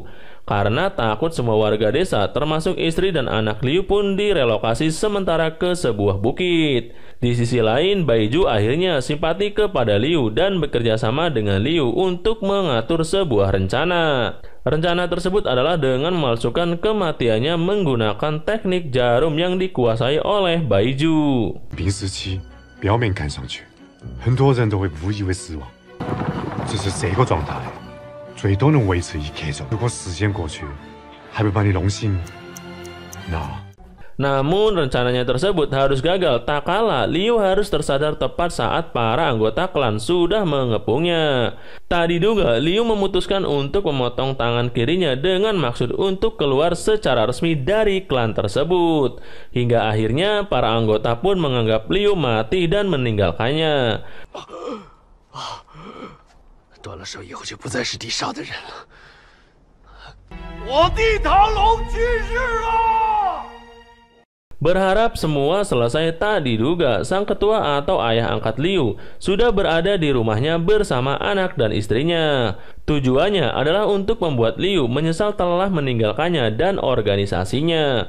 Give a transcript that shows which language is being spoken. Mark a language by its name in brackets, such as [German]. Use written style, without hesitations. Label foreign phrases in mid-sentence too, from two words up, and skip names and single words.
[Indonesian] Karena takut semua warga desa termasuk istri dan anak Liu pun direlokasi sementara ke sebuah bukit. Di sisi lain, Baiju akhirnya simpati kepada Liu dan bekerja sama dengan Liu untuk mengatur sebuah rencana. Rencana tersebut adalah dengan memalsukan kematiannya menggunakan teknik jarum yang dikuasai oleh Baiju. [Chinese] 平时期表面看上去，很多人都会误以为死亡，只是这个状态最多能维持1刻钟。如果时间过去，还没把你弄醒，那 [Indonesian] Namun rencananya tersebut harus gagal tak kala Liu harus tersadar tepat saat para anggota klan sudah mengepungnya. Tak diduga Liu memutuskan untuk memotong tangan kirinya dengan maksud untuk keluar secara resmi dari klan tersebut. Hingga akhirnya para anggota pun menganggap Liu mati dan meninggalkannya. [Chinese] 断了手以后就不再是地上的人了。我地堂龙去世了。 [Indonesian] Berharap semua selesai, tak diduga sang ketua atau ayah angkat Liu sudah berada di rumahnya bersama anak dan istrinya. Tujuannya adalah untuk membuat Liu menyesal telah meninggalkannya dan organisasinya.